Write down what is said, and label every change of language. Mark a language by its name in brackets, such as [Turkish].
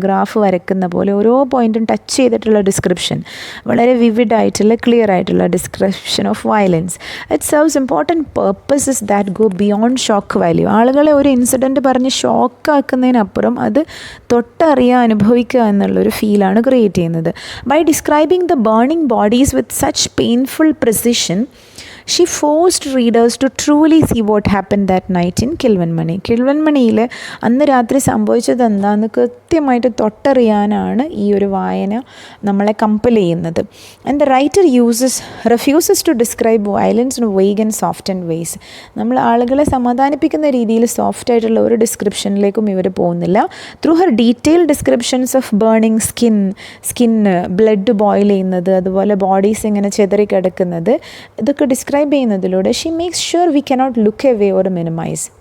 [Malayalam] Graph വരയ്ക്കുന്ന പോലെ ഓരോ പോയിൻറ്റും ടച്ച് ചെയ്തിട്ടുള്ള ഡിസ്ക്രിപ്ഷൻ, വളരെ വിവിഡ് ആയിട്ടുള്ള ക്ലിയർ ആയിട്ടുള്ള [English] Description of violence. It serves important purposes that go beyond shock value. [Malayalam] ആളുകളെ ഒരു ഇൻസിഡൻറ്റ് പറഞ്ഞ് ഷോക്കാക്കുന്നതിനപ്പുറം അത് തൊട്ടറിയാൻ അനുഭവിക്കുക എന്നുള്ളൊരു ഫീലാണ് ക്രിയേറ്റ് ചെയ്യുന്നത്. [English] By describing the burning bodies with such painful precision She forced readers to truly see what happened that night in Kilvenmani. [Malayalam] കിൽവൻമണിയിൽ അന്ന് രാത്രി സംഭവിച്ചത് എന്താണെന്ന് കൃത്യമായിട്ട് തൊട്ടറിയാനാണ് ഈ ഒരു വായന നമ്മളെ കമ്പൽ ചെയ്യുന്നത്. [English] And the writer refuses to describe violence in vague and softened ways. [Malayalam] നമ്മൾ ആളുകളെ സമാധാനിപ്പിക്കുന്ന രീതിയിൽ സോഫ്റ്റ് ആയിട്ടുള്ള ഒരു ഡിസ്ക്രിപ്ഷനിലേക്കും ഇവർ പോകുന്നില്ല. [English] through her detailed descriptions of burning skin, [Malayalam] blood boil ചെയ്യുന്നത്, അതുപോലെ ബോഡീസ് ഇങ്ങനെ ചെതറിക്കിടക്കുന്നത്, ഇതൊക്കെ ഡിസ്ക്രൈബ് ചെയ്യുന്നതിലൂടെ [English] She makes sure we cannot look away or minimize.